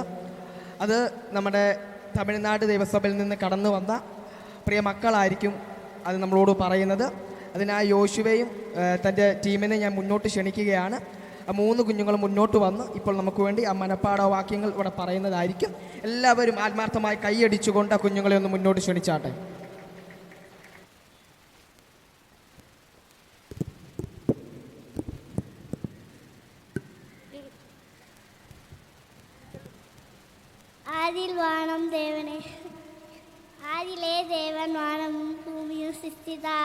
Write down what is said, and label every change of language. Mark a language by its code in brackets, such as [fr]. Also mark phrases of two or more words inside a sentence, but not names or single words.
[ml] അത് നമ്മുടെ തമിഴ്നാട് ദൈവസഭയിൽ നിന്ന് കടന്നു വന്ന പ്രിയ മക്കളായിരിക്കും അത് നമ്മളോട് പറയുന്നത്. അതിനായി യോശുവയും തൻ്റെ ടീമിനെ ഞാൻ മുന്നോട്ട് ക്ഷണിക്കുകയാണ്. ആ 3 കുഞ്ഞുങ്ങളും മുന്നോട്ട് വന്ന് ഇപ്പോൾ നമുക്ക് വേണ്ടി ആ മനപ്പാഠവാക്യങ്ങൾ ഇവിടെ പറയുന്നതായിരിക്കും. എല്ലാവരും ആത്മാർത്ഥമായി കൈയടിച്ചുകൊണ്ട് ആ കുഞ്ഞുങ്ങളെ ഒന്ന് മുന്നോട്ട് ക്ഷണിച്ചാട്ടെ. [ta] ஆதியில் வானம் தேவனே, ஆதியிலே தேவன் வானமும் பூமியும் சிருஷ்டித்தார்.